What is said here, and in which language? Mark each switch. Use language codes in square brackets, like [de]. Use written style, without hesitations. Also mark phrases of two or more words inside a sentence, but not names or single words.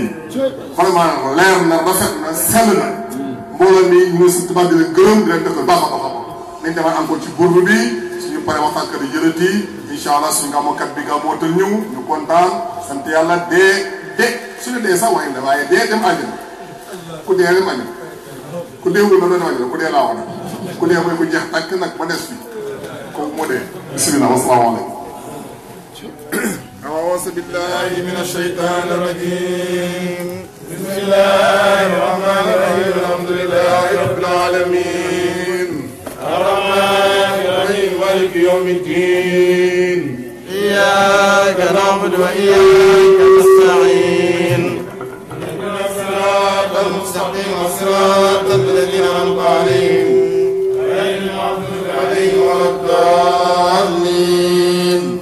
[wo] nañu vraiment leer na rafet na sell na mbooloo mi ñu ngi sant di leen gërëm di leen def baax a nañ demaat encore ci burdu bi suñu paree waxtaankat yi jërëti [ar] إن شاء الله [wo] suñu gàmmukat bi gàmmootal ñëw ñu kontaan sant yàlla dee suñu dee sax waaye waaye dee dem àjjana ku dee dem àjjana ku deewul na doon àjjana ku dee laa wax nag ku dee mooy ku jeex tàkk nag ba des bi kooku moo dee [ar] بسم الله والسلام عليكم أعوذ بالله من الشيطان الرجيم بسم الله الرحمن الرحيم الحمد لله رب العالمين الرحمن الرحيم مالك يوم الدين إياك نعبد وإياك نستعين اهدنا الصراط المستقيم صراط الذين أنعمت عليهم غير المغضوب عليهم ولا الضالين